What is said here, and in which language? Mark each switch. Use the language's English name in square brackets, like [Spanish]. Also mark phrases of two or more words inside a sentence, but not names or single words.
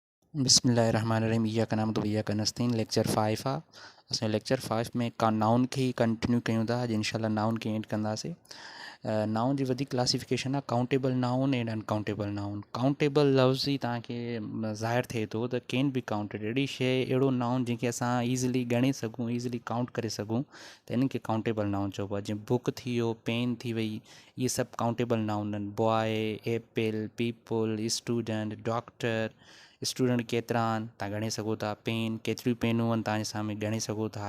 [Arabic] بسم الله الرحمن الرحيم إياك نعبد وإياك نستعين [Sindhi] लेक्चर 5 आहे। असां लेक्चर 5 में का नाउन खे ई कंटिन्यू कयूं था। अॼु इंशाल्लाह नाउन खे एंड कंदासीं। नाउन जी वधीक क्लासिफिकेशन आहे [English] countable noun and uncountable noun. [Sindhi] काउंटेबल लफ़्ज़ ई तव्हांखे ज़ाहिर थिए थो त [English] can be counted, [Sindhi] अहिड़ी शइ अहिड़ो नाउन जंहिंखे असां ईज़िली ॻणे सघूं, [English] easily count [Sindhi] करे सघूं, त इन्हनि खे [English] countable noun [Sindhi] चइबो आहे। जीअं बुक थी वियो, पेन थी वई, इहे सभु [English] countable noun [Sindhi] आहिनि। [English] Boy, apple, people, student, doctor. [Sindhi] स्टूडेंट केतिरा आहिनि तव्हां ॻणे सघो था। पेन केतिरियूं पेनूं आहिनि तव्हांजे साम्हूं ॻणे सघो था।